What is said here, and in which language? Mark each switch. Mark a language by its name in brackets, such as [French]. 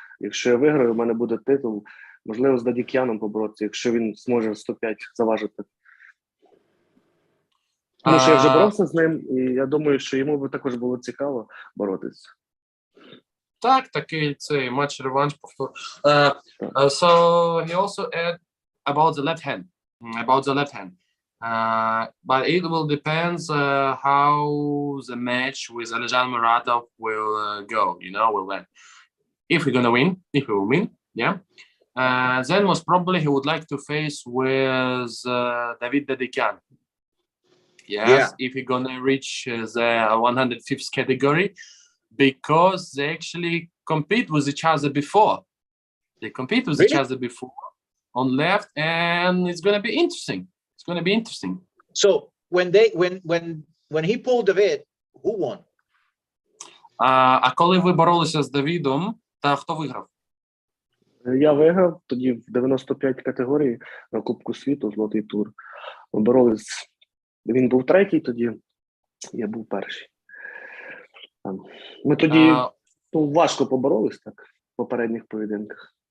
[Ukrainian] Якщо я виграю, у мене буде титул. Можливо, з Дадікяном поборотися, якщо він зможе 105 заважити. Тому що я вже боровся з ним, і я думаю, що йому би також було цікаво боротися. Так, такий цей матч-реванш повтор. [English] So he also add about the left hand. But it will depends how the match with Alexander Muratov will go, will end. If we're gonna win, if we will win, yeah. Then most probably he would like to face with David Dedican. Yes, if he's gonna reach the 105th category, because they actually compete with each other before. They compete with each other before on left, and it's gonna be interesting. It's gonna be interesting. So when he pulled David, who won? [Ukrainian] А коли ви боролися з Давідом, та хто виграв? Я виграв тоді в 95 категорії на Кубку світу, золотий тур. Ми боролись. Він був третій тоді, я був перший. Ми тоді важко поборолись так в попередніх поєдинках.